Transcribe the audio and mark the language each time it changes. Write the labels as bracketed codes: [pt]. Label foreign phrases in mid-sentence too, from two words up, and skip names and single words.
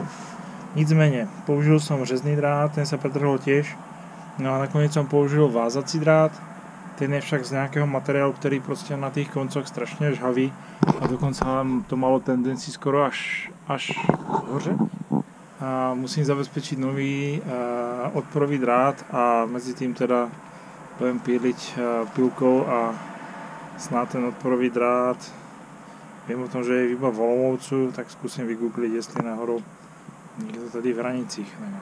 [cs] Nicméně, použil jsem řezný drát, ten se pretrhol těž, no a nakonec jsem použil vázací drát, ten je však z nějakého materiálu, který prostě na těch koncoch strašně žhavý a dokonce to malo tendenci skoro až hoře. [sk] A musím zabezpečiť nový odporový drát a mezi tým teda budem píliť pilkou a snáď ten odporový drát, viem o tom, že je iba v Olomoucu, tak skúsim vygoogliť, [cs] jestli náhodou [sk] niekto [cs] tady v Hranicích [sk] nemá.